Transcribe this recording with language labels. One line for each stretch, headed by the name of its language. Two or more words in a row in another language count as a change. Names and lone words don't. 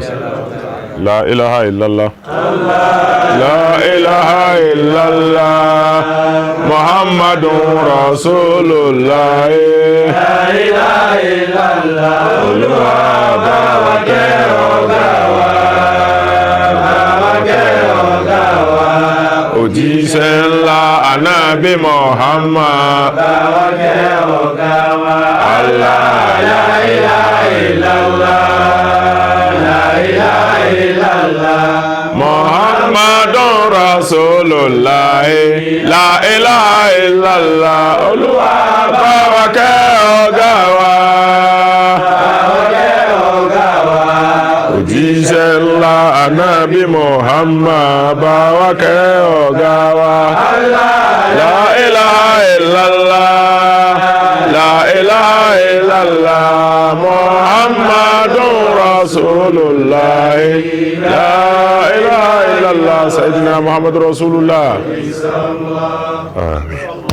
Arabic: لا إله إلا الله لا إله إلا الله محمد رسول الله لا إله إلا الله
Yoruba: Olúwa bá wa kẹ́ ọ̀gá wa òjíṣẹ́ ńlá Ànábì Muhammad bá wa kẹ́ ọ̀gá wa
Arabic: الله لا إله إلا الله لا إله إلا الله محمد رسول الله لا إله إلا الله
Yoruba: Olúwa bá wa kẹ́ ọ̀gá wa òjíṣẹ́ ńlá Ànábì Muhammad bá wa kẹ́ ọ̀gá wa
Arabic: لا إله إلا الله لا إله إلا الله محمد رسول الله لا إله إلا الله سيدنا محمد رسول الله.